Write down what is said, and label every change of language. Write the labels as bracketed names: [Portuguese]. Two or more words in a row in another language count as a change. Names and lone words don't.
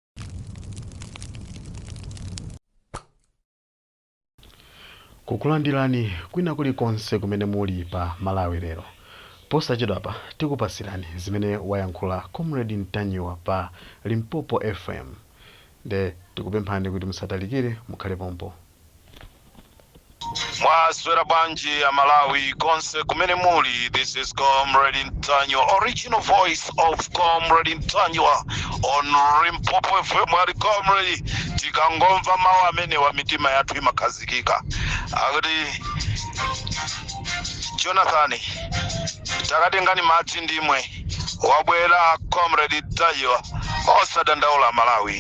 [Nyanja] Kukulandirani kwina kulikonse kumene muli pa Malawi lero. Posachedwapa tikupasirani zimene wayankhula Comrade Mtanyiwa pa Limpopo FM. Nde tikupemphani kuti musatalikire, mukhale pompo. Mwaswera bwanji ya Malawi konse kumene muli. [English] This is Comrade Mtanyiwa, original voice of Comrade Mtanyiwa on Limpopo FM. [Nyanja] Wali Comrade tikangomva mawu amene wa mitima yathu imakhazikika akuti Jonathan takatengani madzi ndimwe wabwera Comrade Mtanyiwa osadandaula Malawi.